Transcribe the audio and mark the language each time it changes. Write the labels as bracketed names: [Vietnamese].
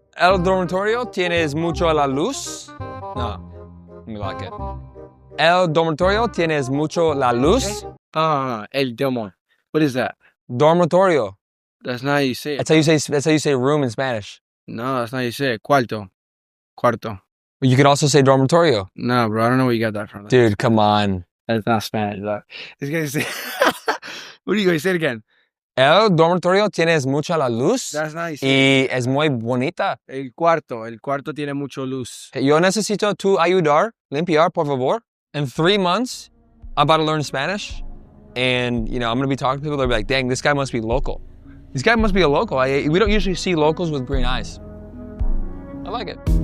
[Spanish] El dormitorio tienes mucho la luz? [English] No, let me lock it. [Spanish] El dormitorio tienes mucho la luz? El domo. [English] What is that? [Spanish] Dormitorio. [English] That's not how you say it. That's how you say room in Spanish. No, that's not how you say it. [Spanish] Cuarto. [English] You could also say dormitorio. No, bro, I don't know where you got that from. Dude, come on. That's not Spanish. This guy's say. What are you going to say it again? [Spanish] El dormitorio tienes mucha la luz. [English] That's not how you say it. [Spanish] Y es muy bonita. El cuarto tiene mucho luz. Yo necesito tu ayudar, limpiar, por favor. [English] In 3 months, I'm about to learn Spanish. And, you know, I'm going to be talking to people. They'll be like, dang, this guy must be local. This guy must be a local. We don't usually see locals with green eyes. I like it.